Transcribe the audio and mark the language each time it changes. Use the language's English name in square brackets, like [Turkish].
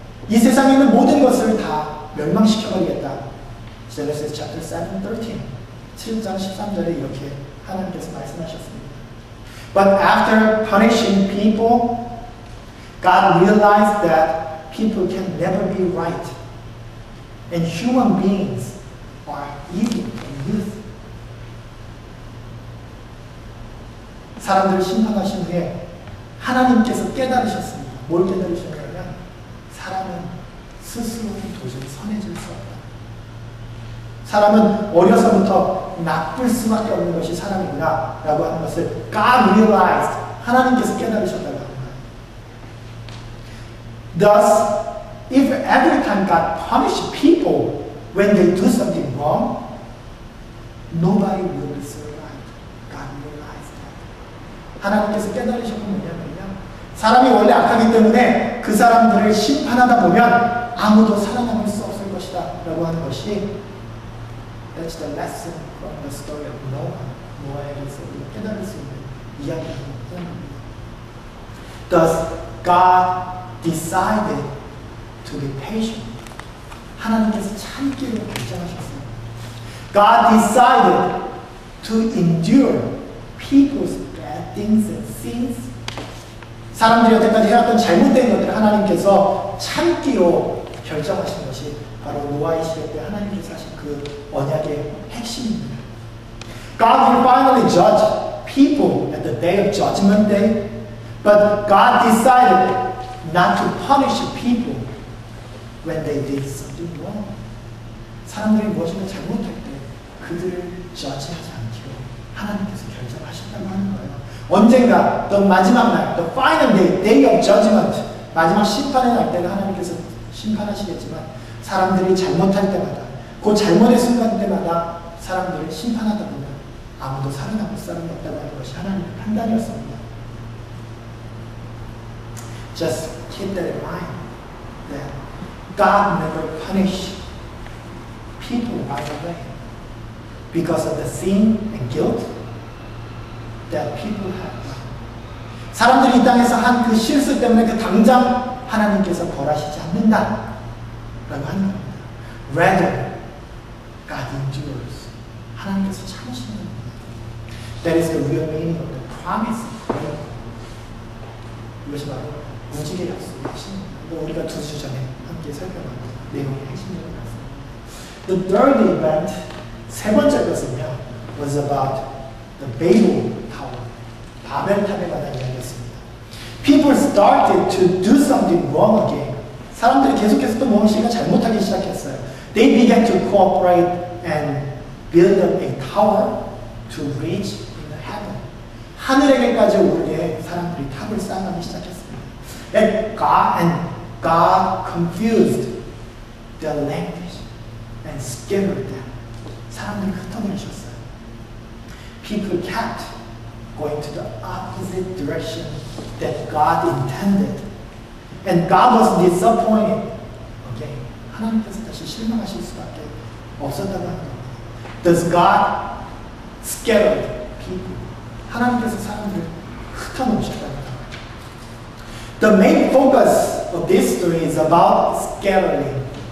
[Korean] 이 세상에 있는 모든 것을 다 멸망시켜버리겠다. [English] Genesis chapter 7:13. [Korean] 7장 13절에 이렇게 하나님께서 말씀하셨습니다. [English] But after punishing people, God realized that people can never be right. And human beings are evil in youth. [Korean] 사람들을 심판하신 후에 하나님께서 깨달으셨습니다. 뭘 깨달으셨냐면 사람은 스스로는 도저히 선해질 수 없다. 사람은 어려서부터 나쁠 수밖에 없는 것이 사람이구나 라고 하는 것을 [English] God realized, [Korean] 하나님께서 깨달으셨다고 합니다. [English] Thus, if every time God punishes people when they do something wrong, nobody will be survived. God realized that. [Korean] 하나님께서 깨달으셨던 뭐냐면요, 사람이 원래 악하기 때문에 그 사람들을 심판하다 보면 아무도 살아남을 수 없을 것이다 라고 하는 것이 [English] That's the lesson from the story of Noah. [Korean] 노아에게서 깨달을 수 있는 이야기입니다. [English] Thus, God decided to be patient. [Korean] 하나님께서 참기를 결정하셨어요. [English] God decided to endure people's bad things and sins. [Korean] 사람들이 여태까지 해왔던 잘못된 것들을 하나님께서 참기로 결정하신 것이 바로 노아의 시대 때 하나님께서 하신 그 언약의 핵심입니다. [English] God will finally judge people at the day of judgment day, but God decided not to punish people when they did something wrong. [Korean] 사람들이 무엇인가 잘못할 때 그들을 저지하지 않기로 하나님께서 결정하셨다고 하는 거예요. 언젠가 또 마지막 날, [English] the final day, day of judgment, [Korean] 마지막 심판의 날 때는 하나님께서 심판하시겠지만 사람들이 잘못할 때마다, 그 잘못의 순간 때마다 사람들을 심판하다 보면 아무도 살아남을 사람이 없다고 하는 것이 하나님의 판단이었습니다. [English] Just keep that in mind, that God never punished people right away because of the sin and guilt that people have. [Korean] 사람들이 이 땅에서 한 그 실수 때문에 그 당장 하나님께서 벌하시지 않는다 라고 하는 겁니다. [English] Rather, God endures. [Korean] 하나님께서 참으시는 겁니다. [English] That is the real meaning of the promise. [Korean] 이것이 바로 무지개 약속의 핵심입니다. 우리가 2주 전에 함께 설명한 내용의 핵심적인 말씀입니다. [English] The third event, [Korean] 세 번째 것은요, [English] was about the Babel Tower. [Korean] 바벨탑에 관한 이야기였습니다. [English] People started to do something wrong again. [Korean] 사람들이 계속해서 또 무엇인가 잘못하기 시작했어요. [English] They began to cooperate and build up a tower to reach in the heaven. [Korean] 하늘에게까지 오르게 사람들이 탑을 쌓아가기 시작했습니다. [English] And God confused their language and scattered them. [Korean] 사람들이 흩어버리셨어요. [English] People kept going to the opposite direction that God intended. And God was disappointed. Okay. [Korean] 하나님께서 다시 실망하실 수밖에 없었다고 하는 겁니다. [English] Does God scattered people? [Korean] 하나님께서 사람들을 흩어놓으셨다는 겁니다. [English] The main focus of this story is about scattering.